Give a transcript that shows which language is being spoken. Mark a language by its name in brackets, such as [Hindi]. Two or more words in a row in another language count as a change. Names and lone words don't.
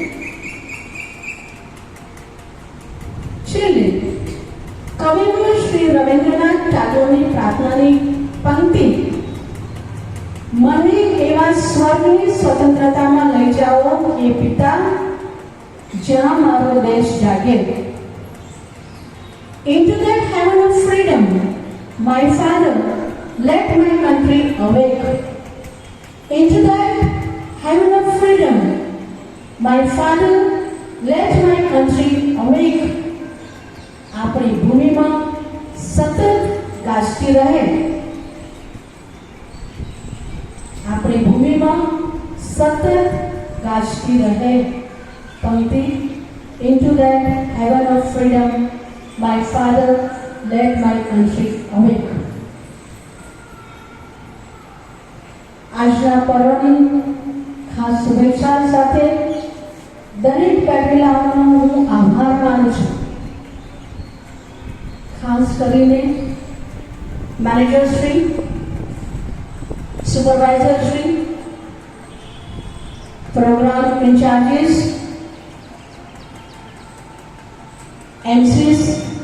[Gujarati] છેલ્લે કવિગુરુ શ્રી રવિન્દ્રનાથ ટાગોરની પ્રાર્થનાની પંક્તિ, મને એવા સ્વર્ગની સ્વતંત્રતામાં લઈ જાઓ એ પિતા જ્યાં મારો દેશ જાગે. [English] Into that heaven of freedom, my Father, let my country awake. Into that heaven of freedom, my Father, let my country awake. [Gujarati] આપણી ભૂમિમાં સતત ગાજતી રહે. આપણી ભૂમિમાં સતત ગાજતી રહે પંક્તિ, [English] into that heaven of freedom, my Father, let my country awake. [Gujarati] આજના પર્વની ખાસ શુભેચ્છા સાથે દરેક પહેલાનો હું આભાર માનું છું. ખાસ કરીને મેનેજર શ્રી, સુપરવાઇઝર શ્રી, [English] program in-charges, MCs,